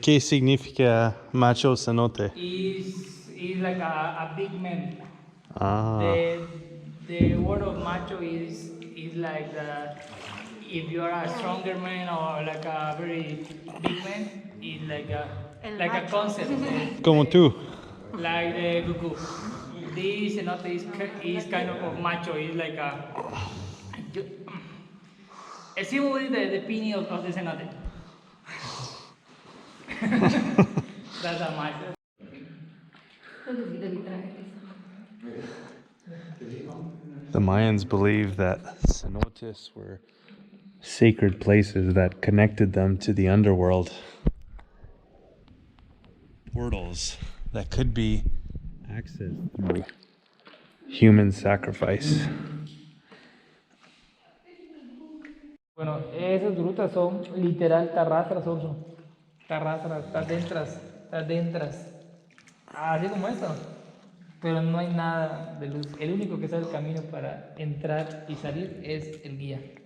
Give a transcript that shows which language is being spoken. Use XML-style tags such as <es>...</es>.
<es>¿Qué significa macho cenote?</es> <en>Is like a big man. Ah, The word of macho is like if you are a stronger man or like a very big man, is like a concept.</en> <es>como tú.</es> <en>Like the Goku. This cenote is kind of macho. It's like a simulate the opinion of the cenote. That's a macho. The Mayans believed that cenotes were sacred places that connected them to the underworld. Portals that could be accessed through human sacrifice.</en> <es>Bueno, esas grutas son literal tarrastras, son tarrastras, estás dentras, así como esto, pero no hay nada de luz. El único que sabe el camino para entrar y salir es el guía.</es>